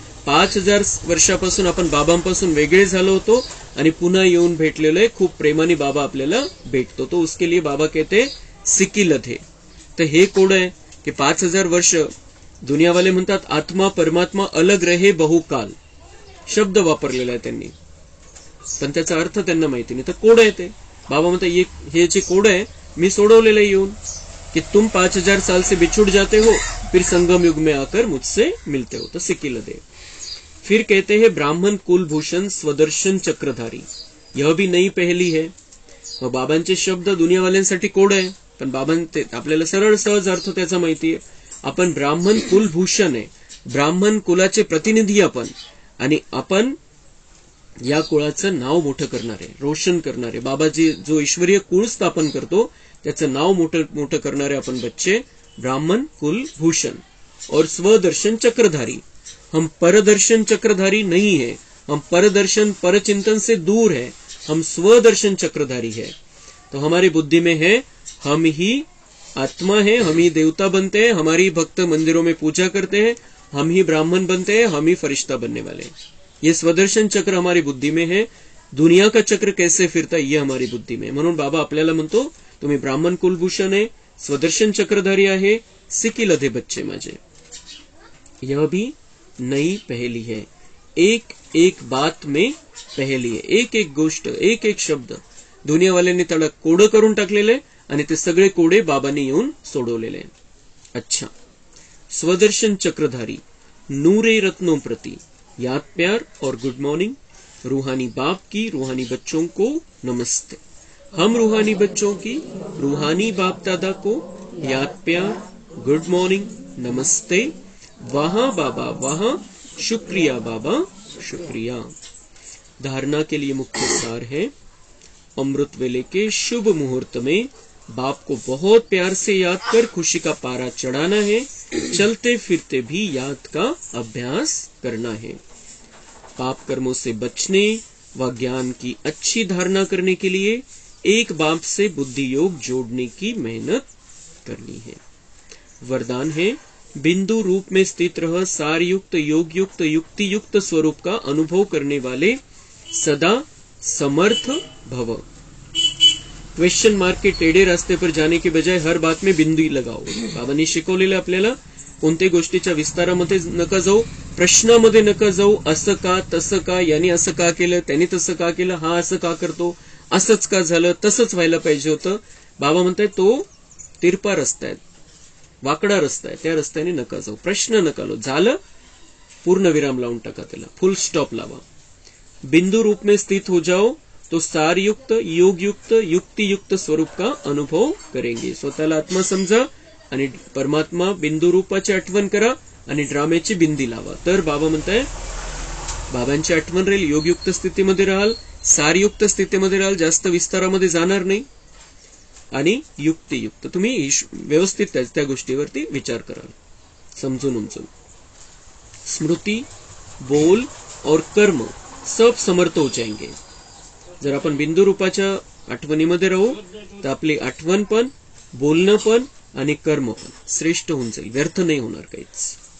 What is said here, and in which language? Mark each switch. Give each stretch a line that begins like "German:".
Marathi: 5000 वर्षापासून आपण बाबांपासून वेगळे झालो होतो आणि पुन्हा येऊन भेटलेलो आहे. खूप प्रेमाने बाबा आपल्याला भेटतो.
Hindi: तो उसके लिए बाबा कहते सिकिलत है.
Marathi: तर हे कोड आहे की 5000 वर्ष दुनियावाले म्हणतात
Hindi: आत्मा परमात्मा अलग रहे बहुकाल,
Marathi: शब्द वापरलेला आहे त्यांनी, पण त्याचा अर्थ त्यांना माहिती नाही. तर कोड आहे ते. बाबा म्हणतात हे जे कोड आहे मी सोडवलेलं आहे येऊन,
Hindi: कि तुम 5000 साल से बिछुड़ जाते हो, फिर संगम युग में आकर मुझसे मिलते हो. तो सिकिलत है. फिर कहते हैं ब्राह्मण कुलभूषण स्वदर्शन चक्रधारी. यह भी नई पहली है.
Marathi: मग बाबांचे शब्द दुनियावाल्यांसाठी कोड आहे, पण बाबांचे आपल्याला सरळ सहज अर्थ त्याचा माहितीये. आपण ब्राह्मण कुलभूषण आहे, ब्राह्मण कुलाचे प्रतिनिधी आपण, आणि आपण या कुळाचं नाव मोठं करणारे, रोशन करणारे. बाबाजी जो ईश्वरीय कुळ स्थापन करतो त्याचं नाव मोठं करणारे आपण बच्चे ब्राह्मण कुलभूषण.
Hindi: और स्वदर्शन चक्रधारी. हम परदर्शन चक्रधारी नहीं है, हम परदर्शन परचिंतन से दूर है, हम स्वदर्शन चक्रधारी है. तो हमारी बुद्धि में है हम ही आत्मा है, हम ही देवता बनते हैं, हमारी भक्त मंदिरों में पूजा करते हैं, हम ही ब्राह्मण बनते हैं, हम ही फरिश्ता बनने वाले हैं. ये स्वदर्शन चक्र हमारी बुद्धि में है. दुनिया का चक्र कैसे फिरता ये हमारी बुद्धि में.
Marathi: म्हणून बाबा आपल्याला म्हणतो तुम्ही ब्राह्मण कुलभूषण आहे, स्वदर्शन चक्रधारी आहे, सिकिलधे बच्चे माझे.
Hindi: यह भी नई पहली है. एक एक बात में पहली है.
Marathi: एक एक गोष्ट, एक एक शब्द दुनियावाल्यांनी त्याला कोड करून टाकलेले आणि ते सगळे कोडे बाबांनी येऊन सोडवलेले.
Hindi: अच्छा. स्वदर्शन चक्रधारी नूरे रत्नों प्रति याद प्यार और गुड मॉर्निंग. रूहानी बाप की रूहानी बच्चों को नमस्ते. हम रूहानी बच्चों की रूहानी बाप दादा को याद प्यार, गुड मॉर्निंग, नमस्ते. वहां बाबा वहां, शुक्रिया बाबा शुक्रिया. धारणा के लिए मुख्य सार है अमृत वेले के शुभ मुहूर्त में बाप को बहुत प्यार से याद कर खुशी का पारा चढ़ाना है. चलते फिरते भी याद का अभ्यास करना है. पाप कर्मों से बचने व ज्ञान की अच्छी धारणा करने के लिए एक बाप से बुद्धि योग जोड़ने की मेहनत करनी है. वरदान है बिंदु रूप में स्थित रह सार युक्त योग युक्त युक्ति युक्त स्वरूप का अनुभव करने वाले सदा समर्थ भव. क्वेश्चन मार्क के टेढ़े रास्ते पर जाने के बजाय हर बात में बिंदू लगाओ.
Marathi: बाबांनी शिकवलेलं आपल्याला कोणत्याही गोष्टीच्या विस्तारामध्ये नका जाऊ, प्रश्नामध्ये नका जाऊ. असं का, तसं का, याने असं का केलं, त्याने तसं का केलं, हा असं का करतो, असंच का झालं, तसंच व्हायला पाहिजे होतं. बाबा म्हणताय तो तिरपा रस्ता आहे, वाकडा रस्ता आहे, त्या रस्त्याने नका जाऊ. प्रश्न नका लो, झालं पूर्ण विराम लावून टाका, त्याला फुल स्टॉप लावा.
Hindi: बिंदु रूप में स्थित हो जाओ तो सारयुक्त योगयुक्त युक्तियुक्त स्वरूप का अनुभव करेंगे.
Marathi: स्वतःला आत्मा समजा आणि परमात्मा बिंदू रूपाची आठवण करा आणि ड्राम्याची बिंदी लावा. तर बाबा म्हणताय बाबांची आठवण राहील, योगयुक्त स्थितीमध्ये राहाल, सारयुक्त स्थितीमध्ये राहाल, जास्त विस्तारामध्ये जाणार नाही, आणि युक्तियुक्त तुम्ही व्यवस्थित त्या गोष्टीवरती विचार कराल समजून उमजून.
Hindi: स्मृती, बोल और कर्म सब समर्थ हो जाएंगे.
Marathi: जर आपण बिंदू रूपाच्या आठवणीमध्ये राहू तर आपली आठवण पण, बोलणं पण आणि कर्म पण श्रेष्ठ होऊन जाईल, व्यर्थ नाही होणार काहीच.